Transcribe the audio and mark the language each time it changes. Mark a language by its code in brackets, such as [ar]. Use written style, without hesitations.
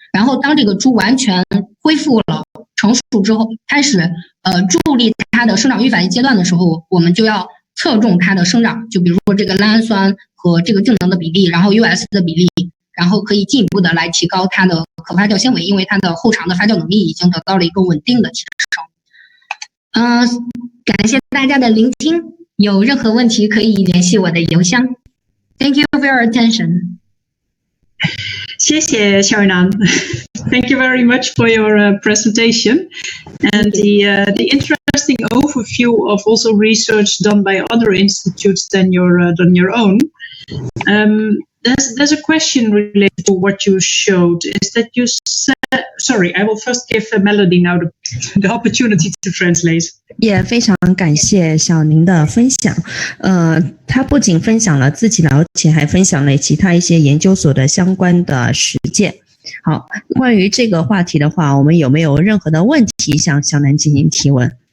[zh] 然后当这个猪完全恢复了成熟之后，开始助力它的生长预反应阶段的时候，我们就要侧重它的生长，就比如说这个赖氨酸和这个净能的比例，然后 US 的比例，然后可以进一步的来提高它的可发酵纤维，因为它的后肠的发酵能力已经得到了一个稳定的提升。感谢大家的聆听，有任何问题可以联系我的邮箱。 [en] Thank you for your attention. [zh] 谢谢 Shaonan. [en] Thank you very much for your presentation and the interesting overview of also research done by other institutes than your own. There's a question related to what you showed. Is that you said? Sorry, I will first give Melody now the opportunity to translate. [zh] 也非常感谢小宁的分享。他不仅分享了自己了解，还分享了其他一些研究所的相关的实践。好，关于这个话题的话，我们有没有任何的问題向小南进行提问